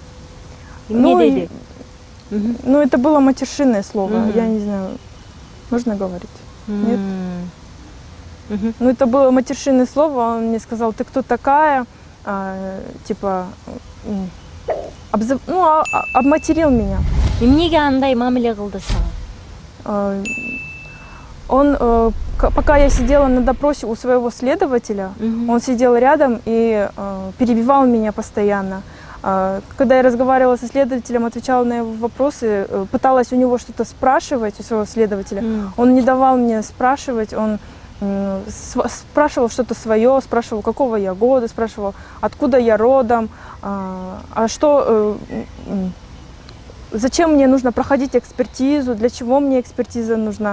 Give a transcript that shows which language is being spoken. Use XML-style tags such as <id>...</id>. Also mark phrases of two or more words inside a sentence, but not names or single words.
<ru>Ну, это было матершинное слово, я не знаю, можно говорить? Нет? Ну, это было матершинное слово, он мне сказал, ты кто такая, типа, обматерил меня.</ru> <ky>Эмнеге андай мамиле кылды сага?</ky> <ru>Он, пока я сидела на допросе у своего следователя, он сидел рядом и перебивал меня постоянно. Когда я разговаривала со следователем, отвечала на его вопросы, пыталась у него что-то спрашивать, у своего следователя, он не давал мне спрашивать, он спрашивал что-то свое, спрашивал, какого я года, спрашивал, откуда я родом, зачем мне нужно проходить экспертизу, для чего мне экспертиза нужна.</ru>